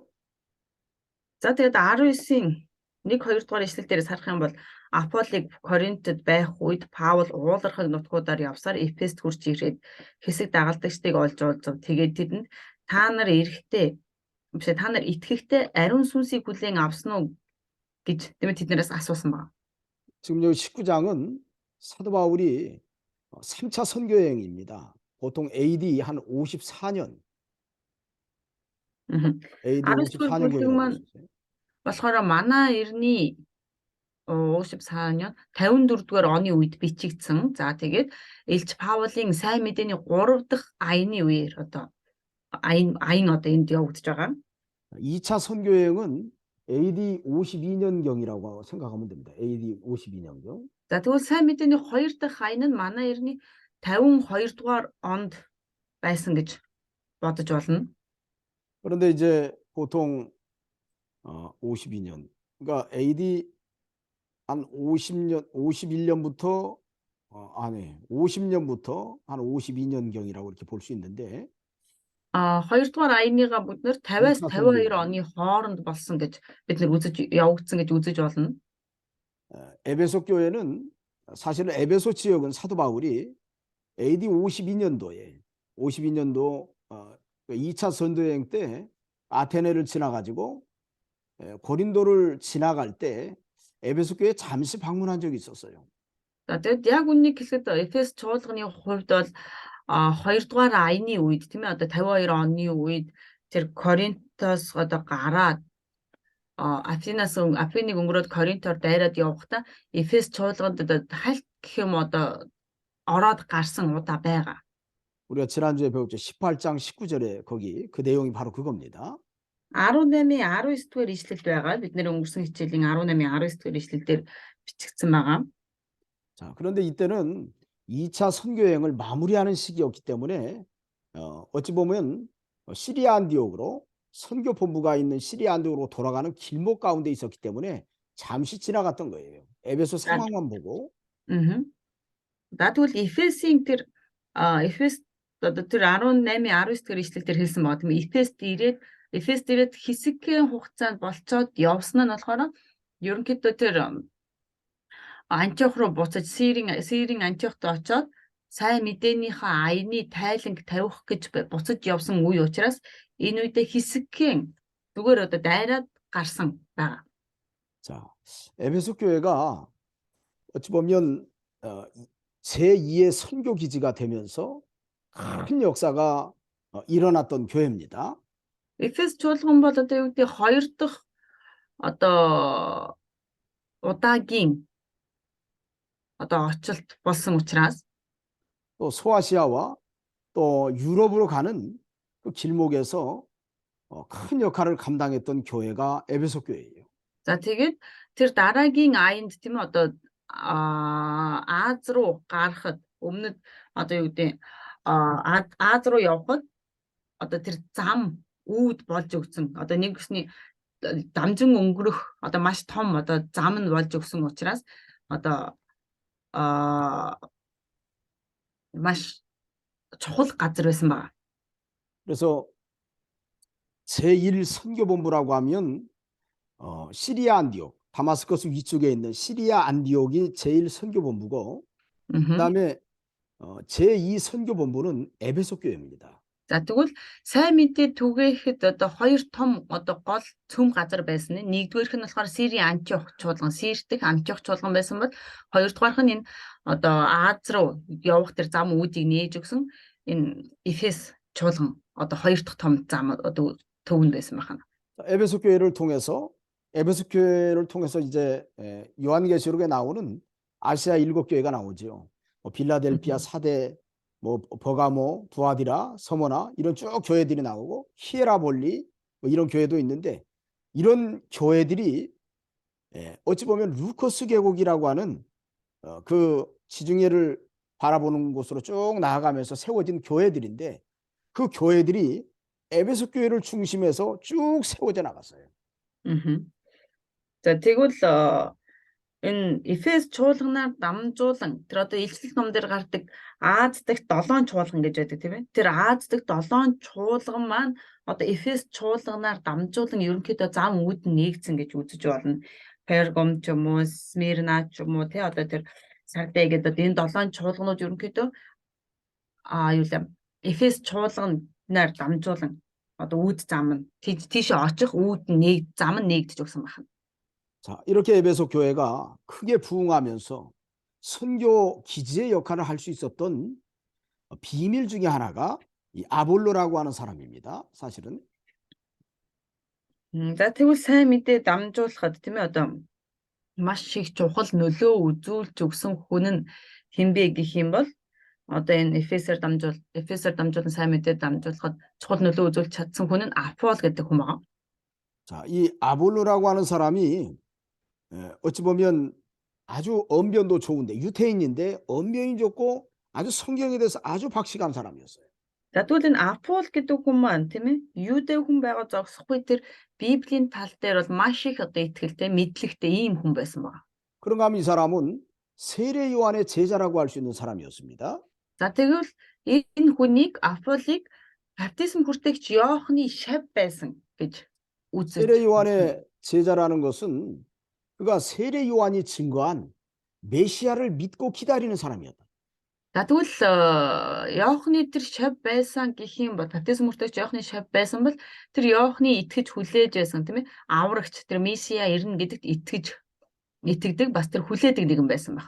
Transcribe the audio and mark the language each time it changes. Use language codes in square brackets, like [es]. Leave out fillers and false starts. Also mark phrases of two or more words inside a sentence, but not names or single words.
[mn] За тэгэд 19-ийн 1-2 дугаар ишлэл дээрээс харах юм бол Аполлыг Коринтод байх үед Паул уулархаг нутгуудаар явсаар Эфест хүрч ирээд хэсэг дагалдагчдыг олж уулзав. Тэгээд тэдэнд та нар итгэхдээ ариун сүнсийг хүлээн авсан уу гэж тэднээс асуусан байна. [ko] 지금 여기 19장은 사도 바울이 3차 선교 여행입니다. 보통 AD 한 54년. AD 54년 교회라고 했어요. [mn] болохоор манай эртний 54년 54 дугаар оны үед бичигдсэн. За тэгээд Илч Паулын сайн мэдээний 3 дахь аяны үеэр одоо аян одоо энд явагдаж байгаа. [ko] 2차 선교 여행은 AD 52년경이라고 생각하면 됩니다. AD 52년경. [mn] За тэгвэл сайн мэдээний 2 дахь аян нь манай эртний 52 дугаар онд байсан гэж бодож болно. [ko] 그런데 이제 보통 52년. 그러니까 AD 한 51년부터 50년부터 한 52년경이라고 이렇게 볼 수 있는데 [mn] 2 дугаар аяныгаа бид нэр 50-аас 52 оны хооронд болсон гэж бид нэр явагдсан гэж үзэж болно. [ko] 에베소 교회는 사실은 에베소 지역은 사도 바울이 AD 52년도 2차 선도여행 때 아테네를 지나가지고 고린도를 지나갈 때 에베소 교회에 잠시 방문한 적이 있었어요. [mn] За тэгэд яг үннийг хэлэхэд Эфес чуулганы хувьд бол 2 дугаар аяны үед тийм ээ одоо 52 оны үед тэр Коринтоос одоо гараад Афиныг өнгөрөөд Коринтоор дайраад явахдаа Эфес чуулганд одоо хальт гэх юм одоо ороод гарсан удаа байгаа. [ko] 우리가 지난주에 배웠죠. 18장 19절에 거기 그 내용이 바로 그겁니다. [mn] 18-ийн 19 дугаар ишлэлд байгаа. Бид нэр өнгөрсөн хичээлийн 18-ийн 19 дугаар ишлэлдэр бичигдсэн байгаа. [ko] 자, 그런데 이때는 2차 선교 여행을 마무리하는 시기였기 때문에 어찌 보면 시리아 안디옥으로 선교 본부가 있는 시리아 안디옥으로 돌아가는 길목 가운데 있었기 때문에 잠시 지나갔던 거예요. 에베소 상황만 보고. [mn] За тэгвэл Эфесийн тэр Эфес одоо тэр 18-ийн 19 дугаар ишлэлдэр хэлсэн байгаа тийм Эфест ирээд хэсэгхэн хугацаанд болцоод явсан нь болохоор ерөнхийдөө тэр Антиох руу буцаж Сирийн Антиохт очоод сайн мэдээнийхээ аяны тайланг тавих гэж буцаж явсан үе учраас энэ үедээ хэсэгхэн зүгээр одоо дайраад гарсан байгаа. [ko] 자, 에베소 교회가 어찌 보면 제2의 선교 기지가 되면서 큰 역사가 일어났던 교회입니다. [mn] Эфес чуулган бол одоо юу гэдэг 2 дахь одоо удаагийн одоо очилт болсон учраас [ko] 또 소아시아와 또 유럽으로 가는 그 길목에서 큰 역할을 감당했던 교회가 에베소 교회예요. [mn] за тэгээд тэр дараагийн аянд тийм ээ одоо Аз руу гарахад өмнөд одоо юу гэдэг Аз руу явхад одоо тэр зам үүд болж өгсөн. Одоо нэг гэсний дамжин өнгөрөх одоо маш том одоо зам нь болж өгсөн учраас одоо маш чухал газар байсан байна. [ko] 그래서 제1 선교본부라고 하면 시리아 안디옥, 다마스커스 위쪽에 있는 시리아 안디옥이 제1 선교본부고 그다음에 제2 선교본부는 에베소 교회입니다. [mn] За тэгвэл сайн мэдээ түгээхэд одоо хоёр том одоо гол цөм газар байсан нь нэгдүгээрх нь болохоор Сирийн Антиох чуулган, Сирдэх Антиох чуулган байсан бол хоёрдугаарх нь энэ одоо Аз руу явах тэр зам үүдийг нээж өгсөн энэ Эфес чуулган одоо хоёр дахь том зам одоо төвөнд байсан байна. [ko] 에베소 교회를 통해서 이제 요한계시록에 나오는 아시아 7교회가 나오죠. 빌라델피아, 사대, 버가모, 두아디라, 서머나 이런 쭉 교회들이 나오고 히에라볼리 이런 교회도 있는데 이런 교회들이 어찌 보면 루커스 계곡이라고 하는 그 지중해를 바라보는 곳으로 쭉 나아가면서 세워진 교회들인데 그 교회들이 에베소 교회를 중심해서 쭉 세워져 나갔어요. [mn] За тэгвэл энэ Эфес чуулганаар дамжуулан тэр одоо илчлэл ном дээр гардаг Аз дахь 7 чуулган гэж байдаг тийм ээ. Тэр Аз дахь 7 чуулган маань одоо Эфес чуулганаар дамжуулан ерөнхийдөө зам үүд нь нээгдсэн гэж үзэж болно. Пергам ч юм уу, Смирна ч юм уу тий одоо тэр Сарде гэдэг энэ 7 чуулганууд ерөнхийдөө юу л Эфес чуулганаар дамжуулан одоо үүд зам нь тийшээ очих үүд нь зам нь нээгдэж өгсөн байна. [ko] 자, 이렇게 에베소 교회가 크게 부흥하면서 선교 기지의 역할을 할 수 있었던 비밀 중에 하나가 이 아볼로라고 하는 사람입니다. 사실은. [mn] За тэгвэл сайн мэдээ дамжуулахад тийм ээ одоо маш их чухал нөлөө үзүүлж өгсөн хүн нь хинбэ гэх юм бол одоо энэ Эфесээр дамжуулан сайн мэдээ дамжуулахад чухал нөлөө үзүүлж чадсан хүн нь Апол гэдэг хүн байна. [ko] 자, 이 아볼로라고 하는 사람이 어찌 보면 아주 언변도 좋은데 유태인인데 언변이 좋고 아주 성경에 대해서 아주 박식한 사람이었어요. [mn] За тэгвэл энэ Апол гэдэг хүн маань тийм ээ юудэ хүн байгаа зогсохгүй тэр Библийн тал дээр бол маш их одоо итгэлтэй мэдлэгтэй ийм хүн байсан байна. [ko] 그런가 하면 이 사람은 세례 요한의 제자라고 할 수 있는 사람이었습니다. [mn] За тэгвэл энэ хүнийг Аполыг баптизм хүртээгч Иохны шав байсан гэж үзэж. [ko] 세례 요한의 제자라는 것은 그가 세례 요한이 증거한 메시아를 믿고 기다리는 사람이었다. [mn] За тэгвэл Иохны тэр шав байсан гэх юм бол баптизм хүртээгч Иохны шав байсан бол тэр Иохны итгэж хүлээж байсан тийм ээ аврагч тэр Месиа ирнэ гэдэгт итгэдэг бас тэр хүлээдэг нэгэн байсан байна.